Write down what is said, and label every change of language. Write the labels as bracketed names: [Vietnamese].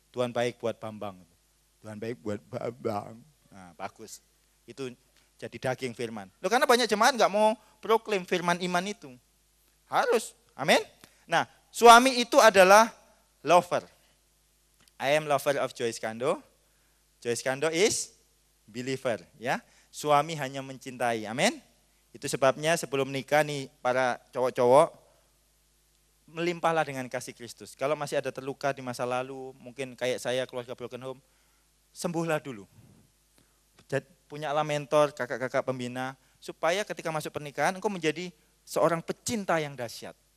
[Indonesian] Tuhan baik buat Bambang. Tuhan baik buat Bambang. Nah bagus. Itu jadi daging firman. Loh karena banyak jemaat enggak mau proklaim firman iman itu. Harus. Amin. Nah suami itu adalah lover. [English] I am lover of Joyce Kando. Joyce Kando is believer. [Indonesian] Ya, suami hanya mencintai. Amin. Itu sebabnya sebelum nikah nih para cowok-cowok melimpahlah dengan kasih Kristus. Kalau masih ada terluka di masa lalu, mungkin kayak saya keluarga broken home, sembuhlah dulu. Punyalah mentor, kakak-kakak pembina, supaya ketika masuk pernikahan engkau menjadi seorang pecinta yang dahsyat.